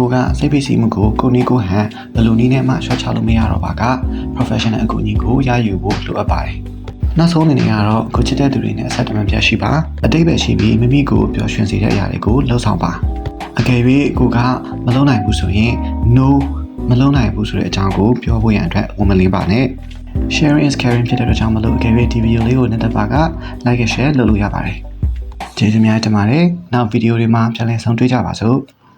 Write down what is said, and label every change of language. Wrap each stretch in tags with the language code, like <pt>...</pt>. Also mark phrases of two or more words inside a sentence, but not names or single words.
<my>ကစိတ်ဖိစီးမှုကိုကိုနည်းကိုဟန်ဘယ်လိုနည်းနဲ့မှလျှော့ချလို့မရတော့ပါက professional အကူအညီကိုရယူဖို့လိုအပ်ပါတယ်။နောက်ဆုံးအနေနဲ့ကတော့ကိုချစ်တဲ့သူတွေနဲ့အဆက်အသွယ်ပြရှိပါအတိတ်ပဲရှိပြီးမိမိကိုပျော်ရွှင်စေတဲ့အရာတွေကိုလှုပ်ဆောင်ပါအကယ်၍ကိုကမလုပ်နိုင်ဘူးဆိုရင် no မလုပ်နိုင်ဘူးဆိုတဲ့အကြောင်းကိုပြောဖို့ရန်အတွက်ဝန်မလေးပါနဲ့</my> <en>sharing is caring</en> <my>ဖြစ်တဲ့အတွက်ကြောင့်မလို့အကယ်၍ဒီဗီဒီယိုလေးကိုနှစ်သက်ပါက</my> <en>like and share</en> <my>လုပ်လို့ရပါတယ်ကျေးဇူးများတင်ပါတယ်နောက်ဗီဒီယိုတွေမှာပြန်လည်ဆုံတွေ့ကြပါစို့</my>